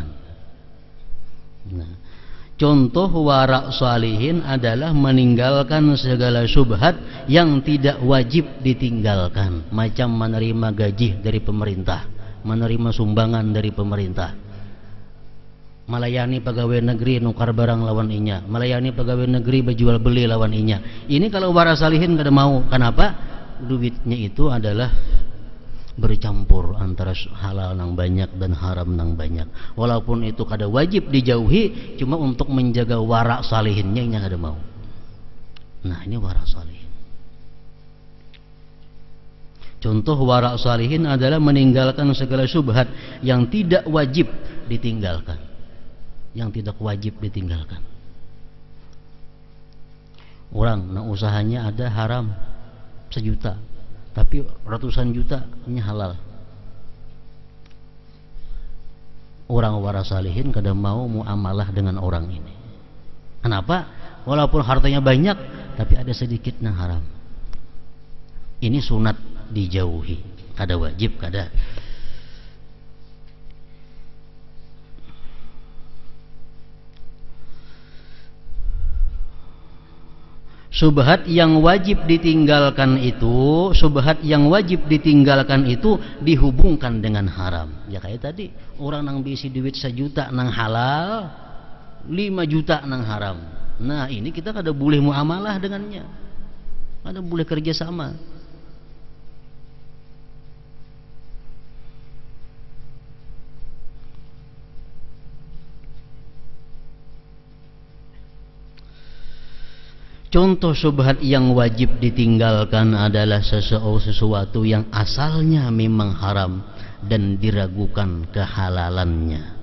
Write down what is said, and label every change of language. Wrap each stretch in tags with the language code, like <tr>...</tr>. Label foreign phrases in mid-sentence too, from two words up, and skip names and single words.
<id>Nah, contoh wara salihin adalah meninggalkan segala syubhat yang tidak wajib ditinggalkan, macam menerima gaji dari pemerintah, menerima sumbangan dari pemerintah, melayani pegawai negeri</id> <bjn>nukar barang lawan inya,</bjn> <id>melayani pegawai negeri berjual beli</id> <bjn>lawan inya.</bjn> <id>Ini kalau wara salihin kada mau. Kenapa? Duitnya itu adalah bercampur antara halal nang banyak dan haram nang banyak. Walaupun itu kada wajib dijauhi, cuma untuk menjaga wara salihinnya ini kada mau. Nah ini wara salihin. Contoh wara salihin adalah meninggalkan segala syubhat yang tidak wajib ditinggalkan, yang tidak wajib ditinggalkan. Orang nah usahanya ada haram 1 juta, tapi ratusan juta ini halal. Orang wara salihin kadang mau muamalah dengan orang ini. Kenapa? Walaupun hartanya banyak, tapi ada sedikit yang haram. Ini sunat dijauhi, kada wajib, kada. Subhat yang wajib ditinggalkan itu, subhat yang wajib ditinggalkan itu dihubungkan dengan haram. Ya kayak tadi,</id> <bjn>orang nang bisi duit</bjn> <id>1 juta nang halal, 5 juta nang haram. Nah ini kita kada boleh muamalah dengannya, kada boleh kerjasama. Contoh syubhat yang wajib ditinggalkan adalah sesuatu yang asalnya memang haram dan diragukan kehalalannya,</id>